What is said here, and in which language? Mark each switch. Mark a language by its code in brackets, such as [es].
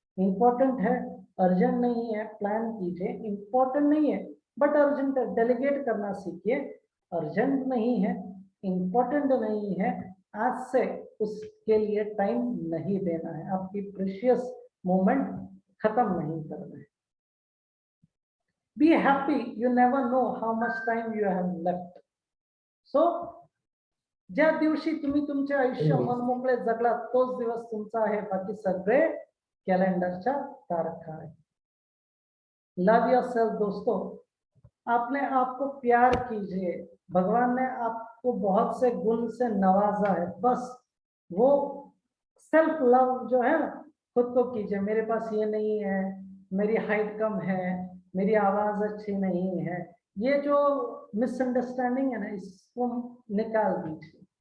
[hi] Important है, urgent नहीं है, प्लान कीजिए। इम्पोर्टेंट नहीं है बट अर्जेंट है, डेलीगेट करना सीखिए। अर्जेंट नहीं है, इम्पोर्टेंट नहीं है, आज से उसके लिए टाइम नहीं देना है, आपकी प्रीशियस मोमेंट खत्म नहीं करना है। [en] Be happy, you never know how much time you have left. So [mr] ज्या दिवशी तुम्ही तुमचे आयुष्य मनमोकळे जगलात तोच दिवस तुमचा आहे, बाकी सगळे कॅलेंडरच्या तारखा आहे. [en] love yourself [hi] दोस्तों, अपने आप को प्यार कीजिए. भगवान ने आपको बहुत से गुण से नवाजा है, बस वो सेल्फ लव जो है ना खुद को कीजिए. मेरे पास ये नहीं है, मेरी हाइट कम है, मेरी आवाज अच्छी नहीं है, ये जो मिसअंडरस्टैंडिंग है ना इसको निकाल दीजिए.